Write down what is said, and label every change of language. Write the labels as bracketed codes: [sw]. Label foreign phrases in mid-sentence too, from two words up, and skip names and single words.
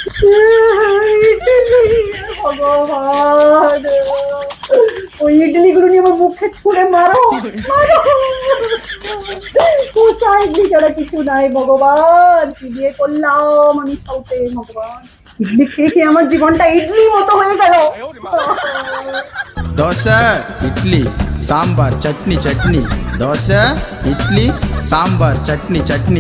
[bn] ভগবান, ওই ইডলি গুলো নিয়ে আমার মুখে ছুঁড়ে মারো মারো। কোথায় ইডলি ছাড়া কিছু নাই ভগবান, কি দিয়ে করলাম আমি সাউতে ভগবান। ইডলি খেয়ে খেয়ে আমার জীবনটা ইডলি মতো হয়ে গেল। [te] దోశ ఇడ్లీ సాంబార్ చట్నీ చట్నీ దోశ ఇడ్లీ సాంబార్ చట్నీ చట్నీ